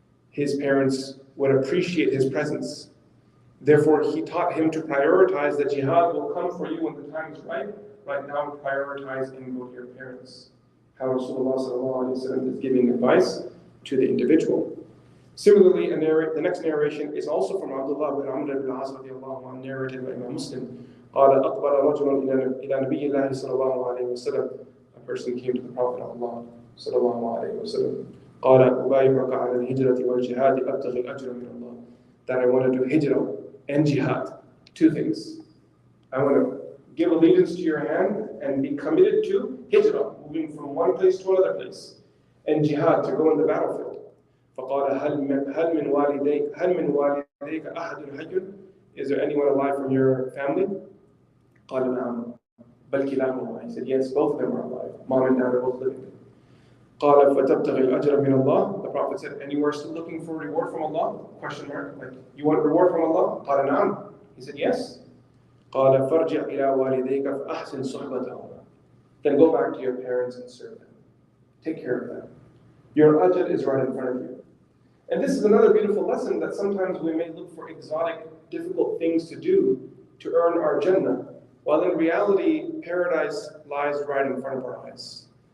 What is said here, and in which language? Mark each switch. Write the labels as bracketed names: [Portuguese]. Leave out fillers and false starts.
[English] His parents would appreciate his presence. Therefore, he taught him to prioritize that jihad will come for you when the time is right. Right now, prioritize and go to your parents. How Rasulullah is giving advice to the individual. Similarly, the next narration is also from Abdullah bin Amr ibn As radiyallahu anhu, narrated by Imam Muslim. [Arabic] قال أقبل رجل إلى نبي الله صلى الله عليه وسلم. [English] A person came to the Prophet of Allah صلى الله عليه وسلم. [Arabic] قال أبايعك على الهجرة والجهاد أبتغي الأجر من الله. [English] That I want to do hijrah and jihad. Two things. I want to give allegiance to your hand and be committed to hijrah, moving from one place to another place, and jihad, to go in the battlefield. [Arabic] فقال هل من والديك أحد حي? [English] Is there anyone alive from your family? [Arabic] قال نعم. بل كلاهما. [English] He said, yes, both of them are alive. Mom and dad are both living. [Arabic] قال فتبتغي الأجر من الله. [English] The Prophet said, and you are still looking for reward from Allah? Question mark. Like, you want reward from Allah? [Arabic] قال نعم. [English] He said, yes. [Arabic] قال فارجع إلى والديك فأحسن صحبتهما. [English] Then go back to your parents and serve them. Take care of them. Your ajr is right in front of you. And this is another beautiful lesson, that sometimes we may look for exotic, difficult things to do to earn our Jannah, while in reality, paradise lies right in front of our eyes.